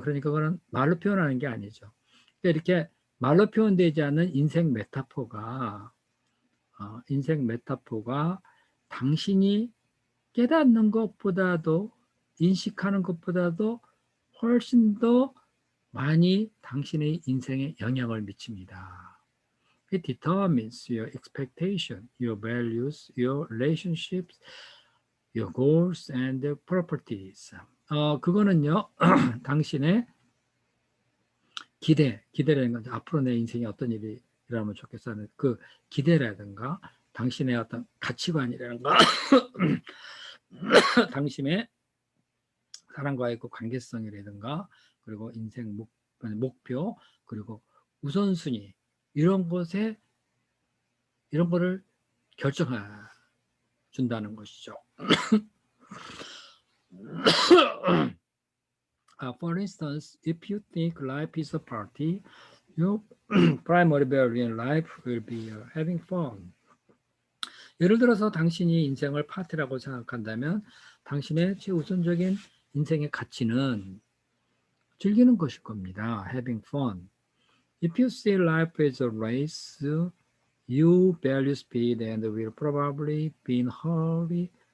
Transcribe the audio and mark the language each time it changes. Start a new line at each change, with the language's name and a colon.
Korean: 그러니까 그거는 말로 표현하는 게 아니죠. 그러니까 이렇게 말로 표현되지 않는 인생 메타포가 당신이 깨닫는 것보다도 인식하는 것보다도 훨씬 더 많이 당신의 인생에 영향을 미칩니다.
English: It determines your expectation, your values, your relationships, your goals and properties.
Korean: 그거는요, 당신의 기대라는 건 앞으로 내 인생이 어떤 일이 일어나면 좋겠어 하는 그 기대라든가 당신의 어떤 가치관이라든가 당신의 사람과의 그 관계성이라든가 그리고 인생 목표 그리고 우선순위 이런 거를 결정해 준다는 것이죠.
English: For instance, if you think life is a party, your primary value in life will be having fun.
Korean: 예를 들어서 당신이 인생을 파티라고 생각한다면 당신의 최우선적인 인생의 가치는 즐기는 것일 겁니다.
English: Having fun. If you see life as a race, you value speed and will probably be in a hurry